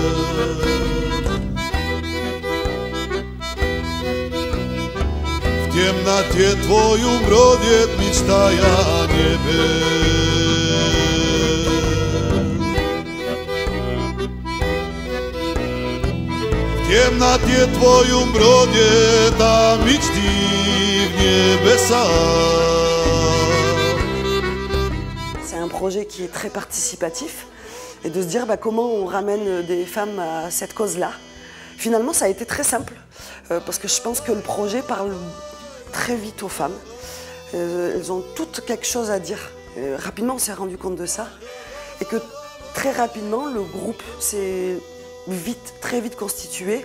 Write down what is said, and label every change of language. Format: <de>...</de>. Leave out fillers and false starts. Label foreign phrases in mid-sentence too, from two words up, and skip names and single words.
<ru>В темноте твою бродит, мечтая о небе. В темноте твою бродит, а мечты в небеса.</ru> <fr>C'est un projet qui est très participatif et de se dire comment on ramène des femmes à cette cause-là. Finalement, ça a été très simple parce que je pense que le projet parle très vite aux femmes. Elles ont toutes quelque chose à dire. Rapidement, on s'est rendu compte de ça et que très rapidement, le groupe s'est très vite constitué.</fr>